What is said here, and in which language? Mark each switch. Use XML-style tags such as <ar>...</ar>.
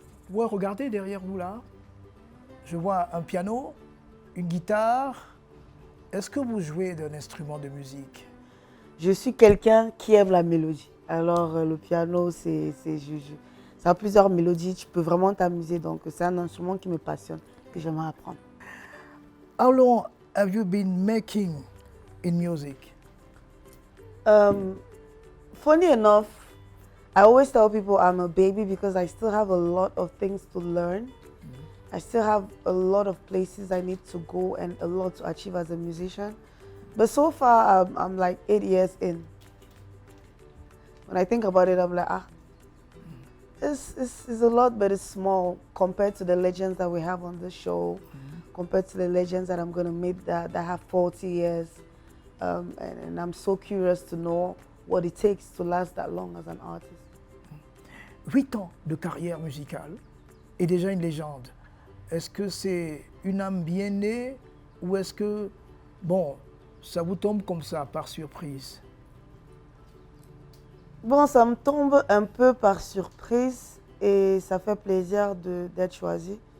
<fr>Ouais, regardez derrière vous là, je vois un piano, une guitare. Est-ce que vous jouez d'un instrument de musique? Je suis quelqu'un qui aime la mélodie. Alors le piano, ça a plusieurs mélodies, tu peux vraiment t'amuser. Donc c'est un instrument qui me passionne, que j'aimerais apprendre.</fr> <en>How long have you been making in music? Funny enough, I always tell people I'm a baby because I still have a lot of things to learn. I still have a lot of places I need to go and a lot to achieve as a musician. But so far, I'm like 8 years in. When I think about it, I'm like, it's a lot, but it's small compared to the legends that we have on the show, compared to the legends that I'm going to meet that have 40 years. And I'm so curious to know what it takes to last that long as an artist.</en> <fr>8 ans de carrière musicale et déjà une légende. Est-ce que c'est une âme bien née ou est-ce que, bon, ça vous tombe comme ça, par surprise? Bon, ça me tombe un peu par surprise et ça fait plaisir d'être choisi.</fr>